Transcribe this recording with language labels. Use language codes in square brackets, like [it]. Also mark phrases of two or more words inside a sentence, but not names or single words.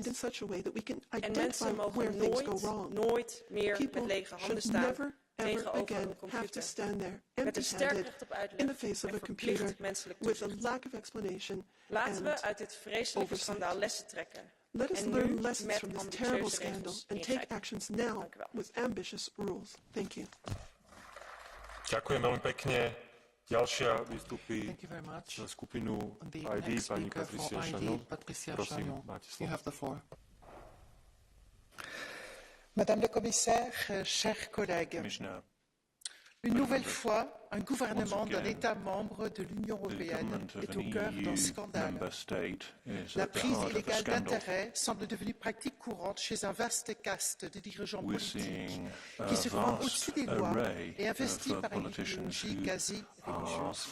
[nl] En mensen mogen nooit meer met lege handen staan tegenover een computer. Met een sterk recht op uitleg en verplicht menselijk toezicht. Laten we uit dit vreselijke schandaal lessen trekken. En nu met ambitieuze regels ingrijpen. Dank u wel. [sk] Ďakujem veľmi pekne. Ďalšia vystupí za skupinu ID pani Patricia Chagnon. Prosím, máte slovo. [fr] Madame la commissaire, chers collègues, une nouvelle fois, un gouvernement d'un État membre de l'Union européenne est au cœur d'un scandale. La prise illégale d'intérêt semble devenue pratique courante chez un vaste caste de dirigeants politiques qui se croient au-dessus des lois et investis par une idéologie quasi religieuse.